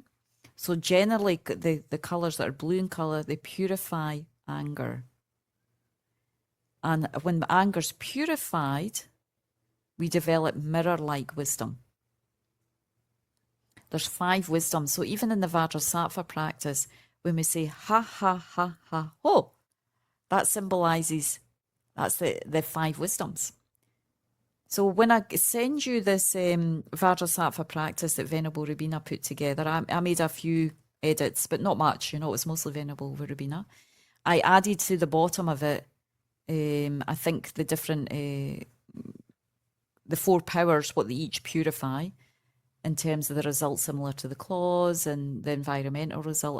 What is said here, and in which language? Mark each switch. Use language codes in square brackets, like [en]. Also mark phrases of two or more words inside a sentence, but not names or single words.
[en] So generally the colours that are blue in colour, they purify anger. And when anger's purified, we develop mirror-like wisdom. There's 5 wisdoms. So even in the Vajrasattva practice, when we say ha, ha, ha, ha, ho, that symbolises, that's the 5 wisdoms. So when I send you this Vajrasattva practice that Venerable Rubina put together, I made a few edits, but not much, you know, it was mostly Venerable Rubina. I added to the bottom of it, I think the different, the 4 powers, what they each purify in terms of the result similar to the clause and the environmental result.